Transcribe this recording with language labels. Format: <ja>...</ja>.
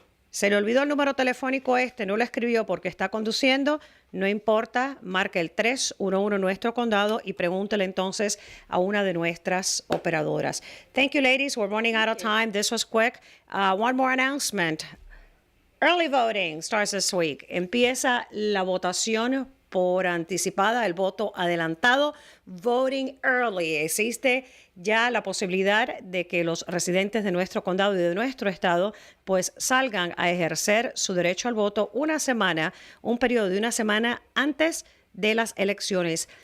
<es>Se le olvidó el número telefónico no lo escribió porque está conduciendo, no importa, marque el 311 nuestro condado y pregúntele entonces a una de nuestras operadoras.</es> <en>Thank you, ladies. We're running out of time. This was quick. One more announcement. Early voting starts this week.</en> <es>Empieza la votación por anticipada, el voto adelantado,</es> <en>voting early.</en> <es>Existe ya la posibilidad de que los residentes de nuestro condado y de nuestro estado pues salgan a ejercer su derecho al voto un periodo de una semana antes de las elecciones.</es>